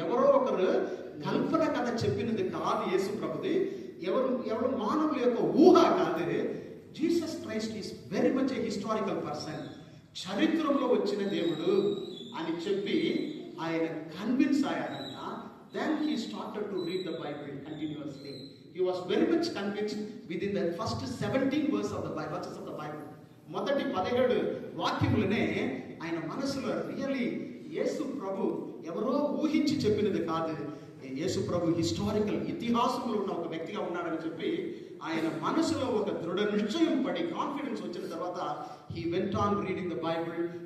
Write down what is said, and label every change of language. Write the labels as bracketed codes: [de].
[te] ఎవరో ఒకరు కల్పన కథ చెప్పినది కాదు యేసు ప్రభుది, ఎవరు మానవుల యొక్క ఊహ కాదు. [en] Jesus Christ is very much a historical person. [te] చరిత్రలో వచ్చిన దేవుడు అని చెప్పి ఆయన convince అయ్యారంట. [en] Then he started to read the Bible continuously. He was very much convinced within the first 17 verses of the Bible. [te] మొదటి 17 వాక్యములనే ఆయన మనసులో రియల్లీ యేసు ప్రభు ఎవరో ఊహించి చెప్పినది కాదు, యేసు ప్రభు హిస్టారికల్ ఇతిహాసంలో ఉన్న ఒక వ్యక్తిగా ఉన్నాడని చెప్పి ఆయన మనసులో ఒక దృఢ నిశ్చయం పడి కాన్ఫిడెన్స్ వచ్చిన తర్వాత [en] He went on reading the Bible.